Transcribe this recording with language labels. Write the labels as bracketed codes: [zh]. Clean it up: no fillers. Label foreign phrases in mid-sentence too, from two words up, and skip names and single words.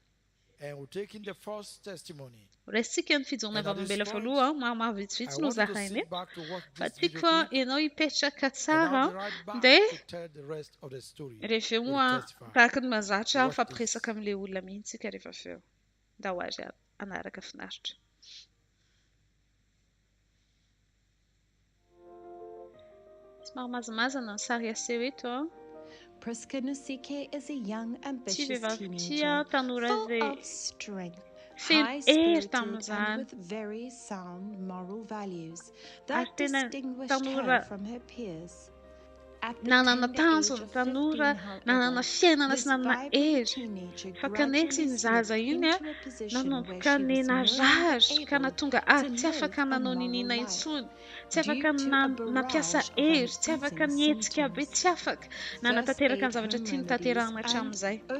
[mg] Resika ny fijoroana vavolombelona voaloha mahavitsivitsy no zahainy fa tiako ianao hipetraka tsara dia rehefa eo tahaka ny mahazatra fampiresaka amin'ilay olona mihitsika rehefa avy eo da ho azy anaraka finaritra. Somary mazamazana ny sary aseho eto [en] Priska Nosike is a young, ambitious teenager full of strength, high spirited and with very sound moral values that distinguished her from her peers. [mg] nanana tanjona tanora nanana fiainana sy nanana hery fa kanefa iny zaza iny nanomboka nenarary ka natonga tsy afaka nanao ninina intsony tsy afaka nampiasa hery tsy afaka nietsika be tsy afaka nanatanteraka ny zavatra tiany tanterahana hatramin'izay